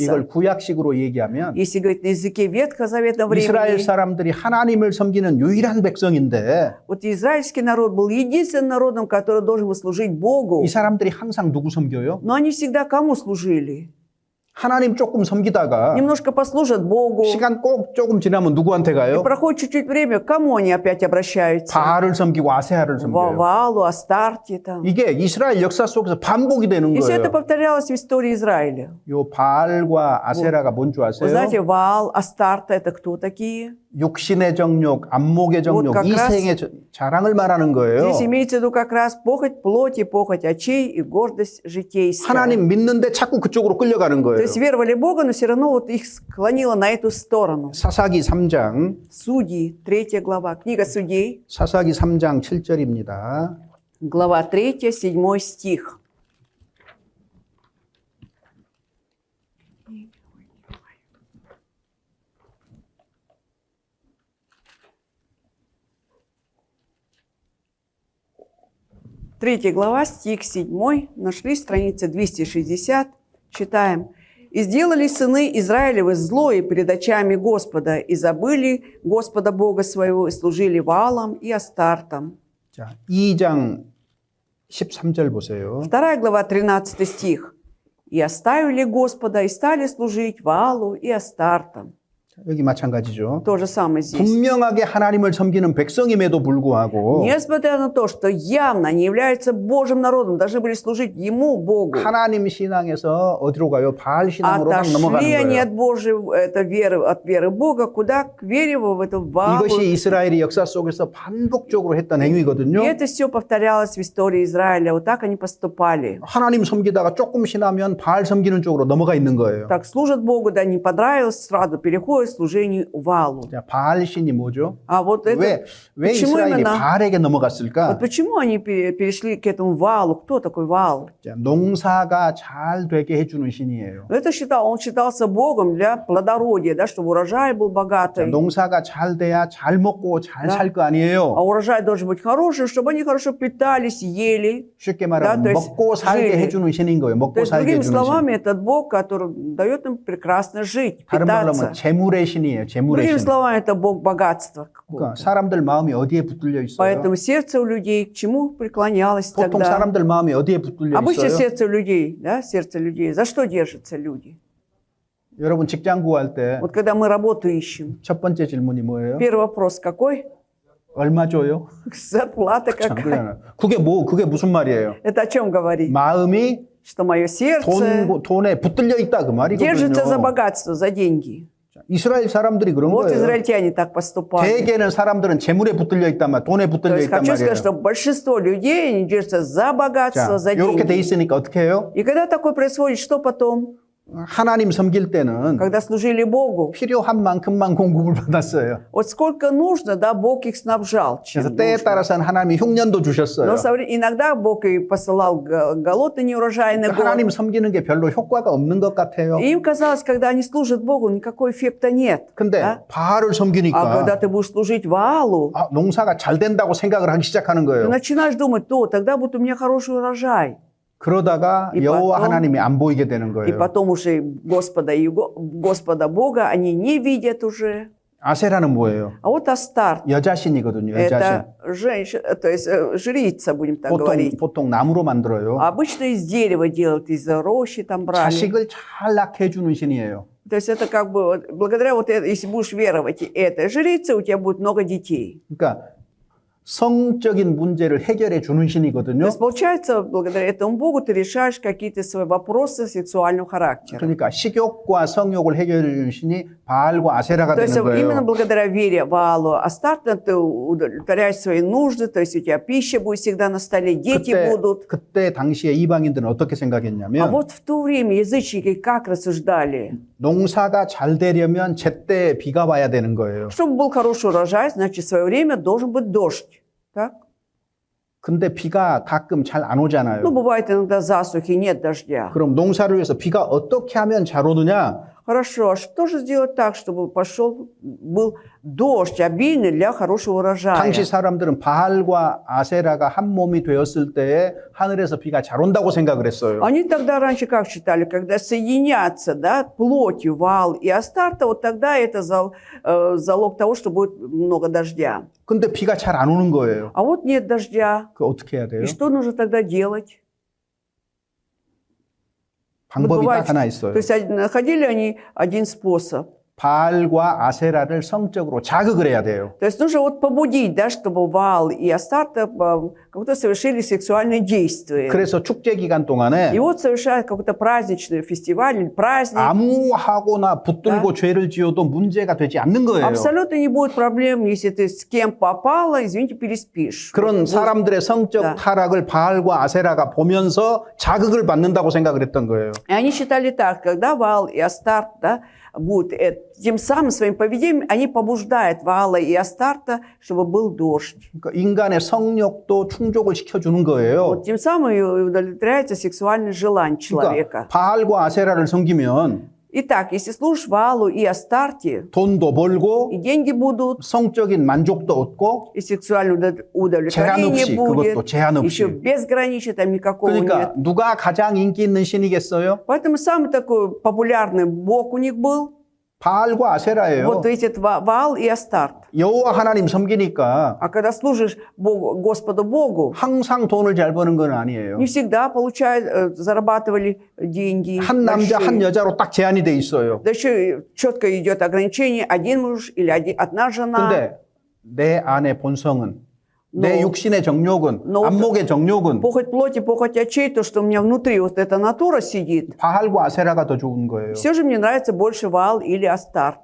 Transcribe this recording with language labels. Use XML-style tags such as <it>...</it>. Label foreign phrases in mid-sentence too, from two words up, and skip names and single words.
<ko>이걸 구약식으로 얘기하면</ko> <ru>Если говорить на языке Ветхозаветного 이스라엘 времени,</ru> <ko>사람들이 하나님을 섬기는 유일한 백성인데</ko> <ru>вот израильский народ был единственным народом, который должен был служить Богу.</ru> <ko>이 사람들이 항상 누구 섬겨요?</ko> <ru>Но они всегда кому служили?</ru> <ko>하나님 조금 섬기다가</ko> <ru>Немножко послужат Богу.</ru> <ko>시간 꼭 조금 지나면 누구한테</ko> <ru>И</ru> <ko>가요?</ko> <ru>проходит чуть-чуть время, к кому они опять обращаются?</ru> <ko>바알을 섬기고 아세아를 섬겨요.</ko> <ru>Ваалу, Астарте там.</ru> <ko>이게 이스라엘 역사 속에서 반복이 되는</ko> <ru>И все это</ru> <ko>거예요.</ko> <ru>повторялось в истории Израиля.</ru> <ko>요 바알과 아세라가 뭔 줄</ko> <ru>Вы</ru> <ko>아세요?</ko> <ru>знаете, Ваал, Астарта, это кто такие?</ru> <ko>육신의 정욕, 안목의 정욕,</ko> <ru>как раз</ru> <ko>이생의 자랑을 말하는 거예요.</ko> <ru>Здесь имеется в виду как раз похоть плоти, похоть очей и гордость житейская.</ru> <ko>하나님 믿는데 자꾸 그쪽으로 끌려가는</ko> <ru>То</ru> <ko>거예요.</ko> <ru>есть веровали Бога, но все равно вот их склонило на эту сторону.</ru> <ko>사사기 3장,</ko> <ru>Судьи, 3 глава. Книга Судей,</ru> <ko>사사기 3장 7절입니다.</ko> <ru>глава 3, 7 стих. Третья глава, стих 7, нашли страница 260, читаем. «И сделали сыны Израилевы злое перед очами Господа, и забыли Господа Бога своего, и служили Ваалам и Астартам».</ru> <ko>자, 2장 13절 보세요.</ko> <ru>2 глава, 13 стих. «И оставили Господа, и стали служить Ваалу и Астартам».</ru> <ko>여기 마찬가지죠.</ko> <ru>То же самое здесь.</ru> <ko>분명하게 하나님을 섬기는 백성임에도 불구하고</ko> <ru>Несмотря на то, что явно они являются Божьим народом, должны были служить Ему, Богу,</ru> <ko>하나님 신앙에서 어디로 가요? 바알 신앙으로 막 넘어가는</ko> <ru>отошли они</ru> <ko>거예요.</ko> <ru>от Божьей, это веры, от веры Бога, куда? К вере в эту Валу.</ru> <ko>이것이 이스라엘의 역사 속에서 반복적으로 했던 행위거든요.</ko> <ru>И это все повторялось в истории Израиля. Вот так они поступали.</ru> <ko>하나님 섬기다가 조금 지나면 바알 섬기는 쪽으로 넘어가 있는 거예요.</ko> <ru>Так служат Богу, да не понравилось, сразу переходят к служению Валу.</ru> <ko>자, 바알 신이 뭐죠?</ko> <ru>А вот это,</ru> <ko>왜</ko> <ru>почему</ru> <ko>이스라엘이</ko> <ru>именно?</ru> <ko>바알에게 넘어갔을까?</ko> <ru>Вот почему они перешли к этому Валу? Кто такой Вал?</ru> <ko>자, 농사가 잘 되게 해주는 신이에요.</ko> <ru>Он считался Богом для плодородия, да, чтобы урожай был</ru> <ko>자,</ko> <ru>богатый.</ru> <ko>농사가 잘 돼야 잘 먹고 잘</ko> <ru>Да.</ru> <ko>살 거 아니에요.</ko> <ru>А урожай должен быть хороший, чтобы они хорошо питались, ели.</ru> <ko>쉽게 말하면</ko> <ru>Да, то есть</ru> <ko>먹고 살게</ko> <ru>жили.</ru> <ko>해주는 신인 거예요.</ko> <ru>То</ru> <ko>먹고</ko> <ru>есть,</ru> <ko>살게</ko> <ru>другими</ru> <ko>해주는 신.</ko> <ru>словами, этот Бог, который дает им прекрасно жить,</ru> <ko>다른 말로</ko> <ru>питаться.</ru> <ko>하면 재물의 신이에요. 재물의</ko> <ru>Другими</ru> <ko>신.</ko> <ru>словами, это Бог богатства</ru> <ko>그러니까</ko> <ru>какого-то.</ru> <ko>사람들 마음이 어디에 붙들려 있어요?</ko> <ru>Поэтому сердце у людей к чему преклонялось</ru> <ko>보통</ko> <ru>тогда?</ru> <ko>사람들 마음이 어디에 붙들려</ko> <ru>Обычно</ru> <ko>있어요?</ko> <ru>сердце людей, да, сердце людей. За что держатся люди?</ru> <ko>여러분 직장 구할 때</ko> <ru>Вот когда мы работу ищем,</ru> <ko>첫 번째 질문이 뭐예요?</ko> <ru>первый вопрос какой?</ru> <ko>얼마 줘요?</ko> <ru>Зарплата</ru> <ko>참,</ko> <ru>какая?</ru> <ko>그러잖아요. 그게 무슨 말이에요?</ko> <ru>Это о чем говорит?</ru> <ko>마음이</ko> <ru>Что мое сердце</ru> <ko>돈에 붙들려 있다 그</ko> <ru>держится за</ru> <ko>말이거든요.</ko> <ru>богатство, за деньги.</ru> <ko>이스라엘 사람들이 그런</ko> <ru>Вот</ru> <ko>거예요.</ko> <ru>израильтяне так поступали.</ru> <ko>대개는 사람들은 재물에 붙들려 있단 말, 돈에</ko> <ru>То</ru> <ko>붙들려</ko> <ru>есть</ru> <ko>있단</ko> <ru>хочу</ru> <ko>말이에요.</ko> <ru>сказать, что большинство людей они держатся за богатство,</ru> <ko>자,</ko> <ru>за</ru> <ko>이렇게 돼</ko> <ru>деньги.</ru> <ko>있으니까 어떻게 해요?</ko> <ru>И когда такое происходит, что потом?</ru> <ko>하나님 섬길 때는</ko> <ru>Когда служили Богу,</ru> <ko>필요한 만큼만 공급을 받았어요.</ko> <ru>вот сколько нужно, да, Бог их снабжал. чем</ru> <ko>그래서 때에</ko> <ru>нужно.</ru> <ko>따라서는 하나님이 흉년도 주셨어요.</ko> <ru>Но иногда Бог и посылал голодный, неурожайный год.</ru> <ko>하나님 섬기는 게 별로 효과가 없는 것 같아요.</ko> <ru>И им казалось, когда они служат Богу, никакого эффекта нет.</ru> <ko>근데</ko> <ru>да?</ru> <ko>바알을</ko> <ru>А</ru> <ko>섬기니까</ko> <ru>когда ты будешь служить Ваалу,</ru> <ko>농사가 잘 된다고 생각을 하기 시작하는</ko> <ru>ты</ru> <ko>거예요.</ko> <ru>начинаешь думать, тогда будет у меня хороший урожай.</ru> <ko>그러다가</ko> <ru>И</ru> <ko>여호와</ko> <ru>потом-</ru> <ko>하나님이 안 보이게 되는</ko> <ru>И</ru> <ko>거예요.</ko> <ru>потом уже Господа Бога они не видят уже.</ru> <ko>아세라는 뭐예요?</ko> <ru>А вот Астарт,</ru> <ko>여자신이거든요. 여자신.</ko> <ru>это женщина, то есть жрица, будем так говорить.</ru> <ko>보통 나무로 만들어요.</ko> <ru>Обычно из дерева делают, из рощи там брали.</ru> <ko>자식을 잘 낳게 해주는 신이에요.</ko> <ru>То есть это как бы, благодаря вот это, если будешь веровать этой жрице, у тебя будет много детей.</ru> <ko>그러니까 성적인 문제를 해결해 주는</ko> <ru>То</ru> <ko>신이거든요.</ko> <ru>есть получается, благодаря этому Богу ты решаешь какие-то свои вопросы сексуального характера.</ru> <ko>그러니까 식욕과 성욕을 해결해 주는 신이 바알과 아세라가</ko> <ru>То есть</ru> <ko>되는</ko> <ru>именно</ru> <ko>거예요.</ko> <ru>благодаря вере Ваалу Астарта ты удовлетворяешь свои нужды, то есть у тебя пища будет всегда на столе, дети будут.</ru> <ko>그때 당시에 이방인들은 어떻게</ko> <ru>А</ru> <ko>생각했냐면</ko> <ru>вот в то время язычники как рассуждали? 농사가 잘 되려면 제때 비가 와야 되는 거예요. Чтобы был хороший урожай, значит, в свое время должен быть дождь. Так?</ru> <ko>근데 비가 가끔 잘 안 오잖아요.</ko> <ru>Ну, бывает иногда засухи, нет дождя.</ru> <ko>그럼 농사를 위해서 비가 어떻게 하면 잘 오느냐?</ko> <ru>Хорошо, а что же сделать так, чтобы был дождь обильный для хорошего урожая?</ru> <ko>당시 사람들은 바알과 아세라가 한 몸이 되었을 때에 하늘에서 비가 잘 온다고 생각을 했어요.</ko> <ru>Они тогда раньше как считали, когда соединятся, да, плотью Ваал и Астарта, вот тогда это залог того, что будет много дождя.</ru> <ko>근데 비가 잘 안 오는 거예요.</ko> <ru>А вот нет дождя.</ru> <ko>그 어떻게 해야 돼요?</ko> <ru>И что нужно тогда делать?</ru> <ko>방법이</ko> <ru>бывает,</ru> <ko>딱 하나 있어요.</ko> <ru>То есть находили они один способ.</ru> <ko>바알과 아세라를 성적으로 자극을 해야 돼요.</ko> <ru>То есть нужно вот побудить, да, чтобы Ваал и Астарта как-то совершили сексуальные действия.</ru> <ko>그래서 축제 기간 동안에</ko> <ru>И вот совершают какой-то праздничный фестиваль или праздник.</ru> <ko>아무 하거나 붙들고 죄를 지어도 문제가 되지 않는 거예요.</ko> <ru>Абсолютно не будет проблем, если ты с кем попала, извините, переспишь.</ru> <ko>그런 사람들의 성적 네. 타락을 바알과 아세라가 보면서 자극을 받는다고 생각을 했던 거예요.</ko> <ru>И они считали так, когда Ваал и Астарт, да, будут тем самым своим поведением, они побуждают Ваала и Астарта, чтобы был дождь.</ru> <ko>그러니까 ин간의 성욕도 충족을 시켜주는 거예요.</ko> <ru>Вот тем самым и удовлетворяется сексуальное желание человека.</ru> <ko>그러니까 바알과 아세라를 섬기면</ko> <ru>Итак, если служишь Ваалу и Астарте,</ru> <ko>돈도 벌고</ko> <ru>и деньги будут,</ru> <ko>성적인 만족도 얻고</ko> <ru>и сексуальное</ru> <ko>제한</ko> <ru>удовлетворение</ru> <ko>없이</ko> <ru>будет,</ru> <ko>그것도 제한</ko> <ru>еще</ru> <ko>없이.</ko> <ru>безгранично там никакого нет.</ru> <ko>그러니까 누가 가장 인기 있는 신이겠어요?</ko> <ru>Поэтому самый такой популярный бог у них был</ru> <ko>바알과 아세라예요.</ko> <ru>Вот эти Ваал и Астарт.</ru> <ko>여호와 하나님 섬기니까</ko> <ru>А когда служишь Богу, Господу Богу,</ru> <ko>항상 돈을 잘 버는 건 아니에요.</ko> <ru>не всегда зарабатывали деньги.</ru> <ko>한 남자</ko> <ru>большие.</ru> <ko>한 여자로 딱 제한이 돼 있어요.</ko> <ru>Да еще четко идет ограничение: один муж или одна жена.</ru> <ko>근데 내 안의 본성은 내</ko> <ru>Но-</ru> <ko>육신의 정욕은</ko> <ru>но-</ru> <ko>안목의 정욕은</ko> <ru>Похоть плоти, похоть очей, то, что у меня внутри, вот эта натура сидит.</ru> <ko>바알과 아세라가 더 좋은 거예요.</ko> <ru>Все же мне нравится больше Ваал или Астарт.</ru>